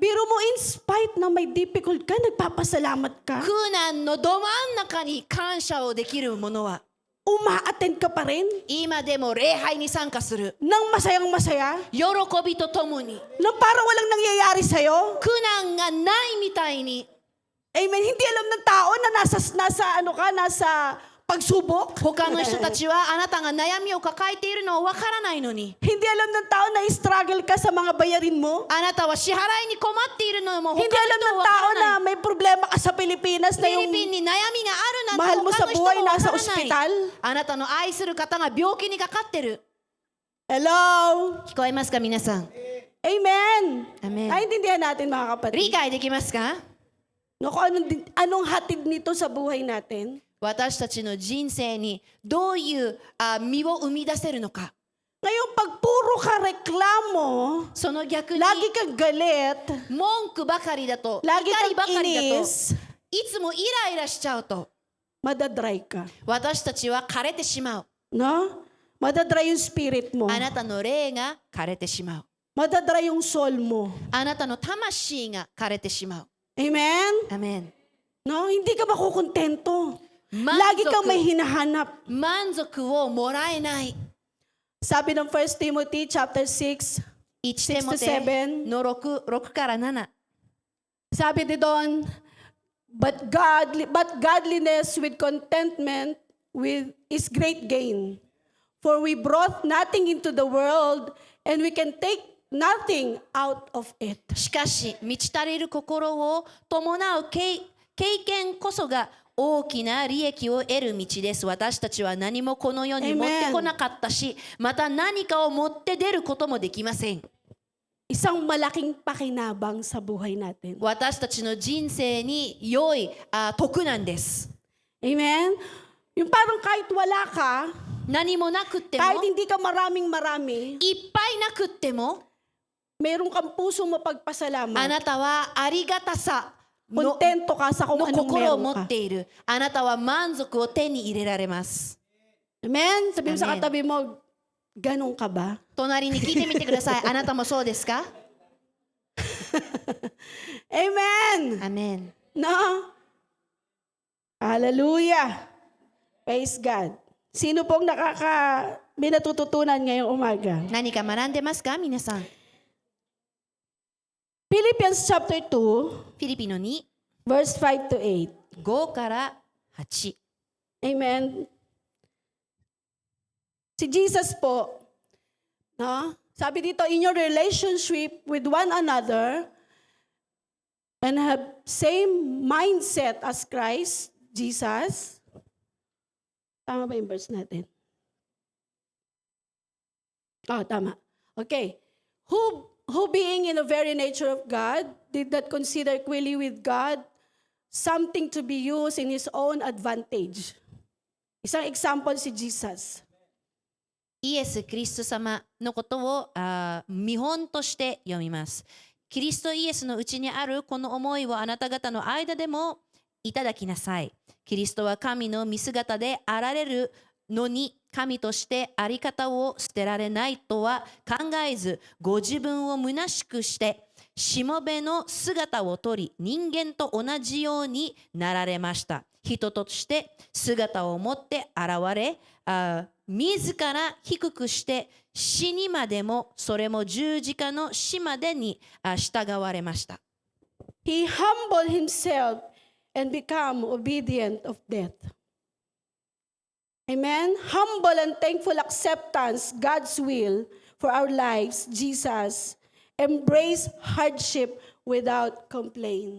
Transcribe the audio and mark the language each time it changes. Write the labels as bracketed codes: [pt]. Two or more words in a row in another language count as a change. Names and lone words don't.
[tl] Biro mo, [en] in spite [tl] na may difficult ka, nagpapasalamat ka. [ja] 苦難のど真ん中に感謝をできるものは [tl] uma-attend ka pa rin [ja] 今でも礼拝に参加する。 [tl] ng masayang masaya, [ja] 喜びとともに。 [tl] na parang walang nangyayari sa'yo. [ja] 苦難がないみたいに。 [en] Amen. [tl] Hindi alam ng tao na nasa pagsubok. [ja] 他の人たちはあなたが悩みを抱えているのをわからないのに。 [tl] Hindi alam ng tao na struggle ka sa mga bayarin mo. [ja] あなたは支払いに困っているのも他の [tl] Hindi alam [ja] 人 [tl] ng [ja] はわ [tl] tao [ja] から [tl] na [ja] ない。 [tl] may problema ka sa Pilipinas [ja] フィ [tl] na [ja] リ [tl] yung [ja] ピンに悩みがあるなん [tl] mahal [ja] て [tl] mo [ja] 他 [tl] sa [ja] の人もわ [tl] buhay [ja] から [tl] nasa [ja] ない。 [tl] ospital. [ja] あなたの愛する方が病気にかかってる。 [en] Hello? [ja] 聞こえますか皆さん。 [en] Amen. Amen. [tl] Naintindihan natin mga [ja] 理 [tl] kapatid. [ja] 解できますか？ [tl] No, kung anong hatid nito sa buhay natin. [ja] 私たちの人生にどういう実を生み出せるのか。 [tl] Ngayon, pag puro ka reklamo, [ja] その逆に [tl] lagi kang galit, [ja] 文句ばかりだと、怒 [tl] lagi [ja] りば [tl] kang [ja] かりだと、 [tl] inis, [ja] いつもイライラしちゃうと、 [tl] madadry ka. [ja] 私たちは枯れてしまう。 [tl] No? Madadry yung spirit mo. [ja] あなたの霊が枯れてしまう。 [tl] Madadry yung soul mo. [ja] あなたの魂が枯れてしまう。 [en] Amen? [ja] アメン。 [tl] No? Hindi ka makukontento. [ja] 満 [tl] Lagi kang may [ja] 足 [tl] hinahanap. [ja] 満足をもらえない。 [tl] Sabi ng 1 Timothy chapter 6, [ja] 1 テモテ 6-7 の6から7。 [tl] sabi din doon, [en] but godliness with contentment is great gain. For we brought nothing into the world, and we can take nothing out of it. [ja] しかし満ち足りる心を伴う経験こそが大きな利益を得る道です。私たちは何もこの世に持ってこなかったし、また何かを持って出ることもできません。 [tl] Isang malaking pakinabang sa buhay natin. [ja] 私たちの人生に良い徳なんです。 [en] Amen? [tl] Yung parang kahit wala ka, [ja] 何もなくっても、 [tl] kahit hindi ka maraming-marami, [ja] いっぱいなくっても、 [tl] mayroon kang puso [ja] あ [tl] mapagpasalamat. [ja] なたはありがたさの [tl] Kontento ka sa kung [ja] の [tl] anong [ja] 心を [tl] meron [ja] 持 [tl] ka. [ja] っている。あなたは満足を手に入れられます。 [tl] Amen? Sabi mo sa [en] Amen. [tl] katabi mo, ganun ka ba? [ja] 隣に聞いてみてください。あなたもそうですか？ [en] Amen! アメン。 No? Hallelujah! Praise God. [tl] Sino pong may natututunan ngayong umaga? [ja] 何か学んでますか皆さん？ [en] Philippians chapter 2, [ja] フィリピンの2、 [en] verse 5 to 8. [ja] 5 から8。 [tl] Amen? Si Jesus po, no? Sabi dito, [en] in your relationship with one another, and have same mindset as Christ, Jesus. [tl] Tama ba yung verse natin? Oh, tama. [en] Okay. Who being in the very nature of God, did not consider equality with God something to be used in His own advantage. [tl] Isang example si Jesus. [ja] イエス・キリスト様のことを見本として読みます。キリストイエスのうちにあるこの思いをあなた方の間でもいただきなさい。キリストは神の見姿であられるのに神としてあり方を捨てられないとは考えず、ご自分を虚しくしてしもべの姿をとり、人間と同じようになられました。人として姿を持って現れ、自ら低くして死にまでも、それも十字架の死までに従われました。 [en] He humbled himself and became obedient of death. Amen? Humble and thankful acceptance, God's will for our lives, Jesus embraced hardship without complaint.